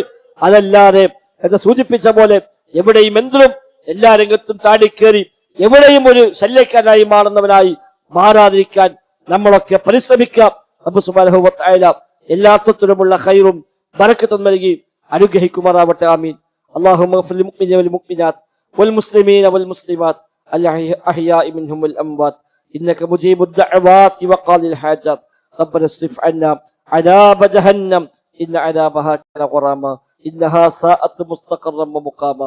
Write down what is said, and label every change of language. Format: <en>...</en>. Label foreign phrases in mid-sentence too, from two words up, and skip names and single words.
<ml>അതല്ലാതെ എന്ന് സൂചിപ്പിച്ച പോലെ എവിടെയും എന്തിനും എല്ലാ രംഗത്തും ചാടിക്കേറി എവിടെയും ഒരു ശല്യക്കാരനായി മാറുന്നവനായി മാറാതിരിക്കാൻ നമ്മളൊക്കെ പരിശ്രമിക്കാം. റബ്ബ്</ml> <ar>سبحانه وتعالى</ar> <ml>എല്ലാത്തരത്തിലുമുള്ള ഖൈറും ബറക്കത്തും നൽകി അനുഗ്രഹിക്കുമാറാവട്ടെ. ആമീൻ.</ml> <ar>اللهم اغفر للمؤمنين والمؤمنات والمسلمين والمسلمات الأحياء منهم والأموات إنك مجيب الدعوات وقاضي الحاجات. ربنا اصرف عنا عذاب جهنم إن عذابها كان غراما إنها ساءت مستقرا ومقاما.</ar>